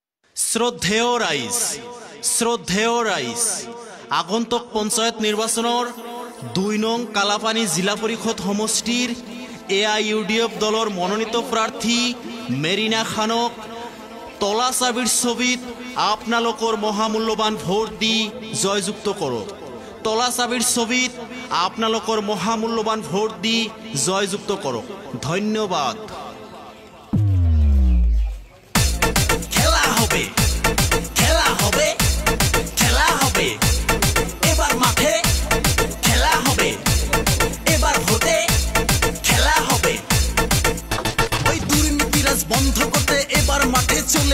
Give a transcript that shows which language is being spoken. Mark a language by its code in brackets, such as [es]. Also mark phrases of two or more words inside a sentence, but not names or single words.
[as] শ্রদ্ধেয় রাইস আগন্তুক পঞ্চায়েত নির্বাচনৰ ২ নং কালাপানী জিলা পৰিষদ সমষ্টিৰ AIUDF দলৰ মনোনীত প্ৰাৰ্থী মেৰিনা খানক তলা চাবিৰ ছবিত আপোনালোকৰ মহামূল্যৱান ভোট দি জয়যুক্ত কৰক। তলা চাবিৰ ছবিত আপোনালোকৰ মহামূল্যৱান ভোট দি জয়যুক্ত কৰক। ধন্যবাদ। [bn] খেলা হবে খেলা হবে খেলা হবে এবার মাঠে খেলা হবে এবার ভোটে খেলা হবে ওই দুর্নীতিরাজ বন্ধ করতে এবার মাঠে চলে